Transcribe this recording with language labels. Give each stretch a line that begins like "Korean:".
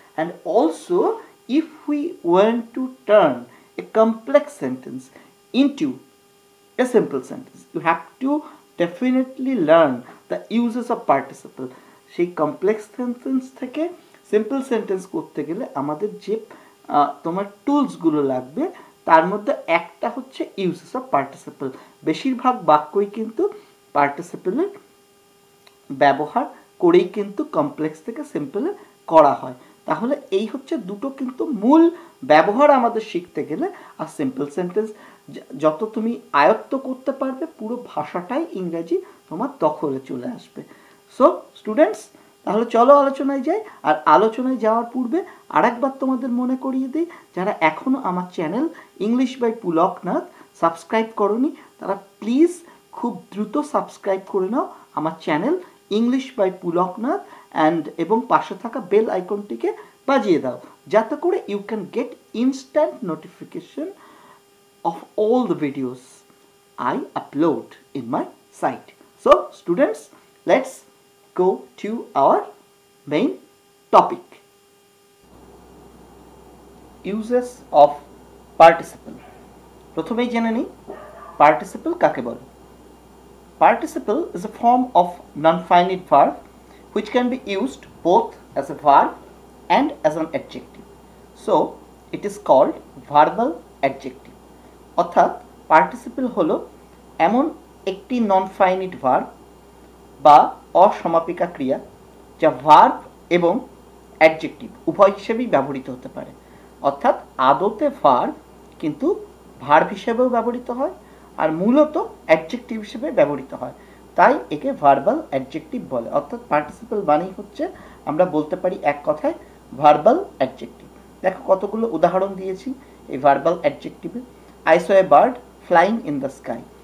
English: And also, if we want to turn a complex sentence into a simple sentence, you have to definitely learn the uses of participle.
Bangla: সেই complex sentence থেকে simple sentence করতে গেলে আমাদের যে তোমার টুলসগুলো লাগবে, তার মধ্যে একটা হচ্ছে ইউজেস অফ পার্টিসিপল। বেশিরভাগ বাক্যই কিন্তু পার্টিসিপলের ব্যবহার করেই কিন্তু কমপ্লেক্স থেকে সিম্পলে করা হয়। তাহলে এই হচ্ছে দুটো কিন্তু মূল ব্যবহার আমাদের শিখতে গেলে। আর সিম্পল সেন্টেন্স যত তুমি আয়ত্ত করতে পারবে, পুরো ভাষাটাই ইংরেজি তোমার দখলে চলে আসবে। সো স্টুডেন্টস, তাহলে চলো আলোচনায় যাই। আর আলোচনায় যাওয়ার পূর্বে আরেকবার তোমাদের মনে করিয়ে দিই, যারা এখনও আমার channel English by Pulak Nath subscribe করোনি, তারা প্লিজ খুব দ্রুত সাবস্ক্রাইব করে নাও আমার channel English by Pulak Nath, এবং পাশে থাকা বেল আইকনটিকে বাজিয়ে দাও, যাতে করে
English: You can get instant notification of all the videos I upload in my site. So students, let's go to our main topic, uses of participle.
Bangla: প্রথমেই জেনে নিই participle কাকে বলে।
English: Participle is a form of non-finite verb which can be used both as a verb and as an adjective. So it is called verbal adjective.
Bangla: অর্থাৎ participle হলো এমন একটি non finite verb বা অসমাপিকা ক্রিয়া, যা ভার্ব এবং অ্যাডজেক্টিভ উভয় হিসেবেই ব্যবহৃত হতে পারে। অর্থাৎ আদতে ভার্ব, কিন্তু ভার্ব হিসেবেও ব্যবহৃত হয়, আর মূলত অ্যাডজেক্টিভ হিসেবে ব্যবহৃত হয়। তাই একে ভার্বাল অ্যাডজেক্টিভ বলে। অর্থাৎ পার্টিসিপল মানেই হচ্ছে, আমরা বলতে পারি এক কথায়, ভার্বাল অ্যাডজেক্টিভ। দেখো কতগুলো উদাহরণ দিয়েছি এই verbal অ্যাডজেক্টিভে।
English: I saw a bird flying in the sky.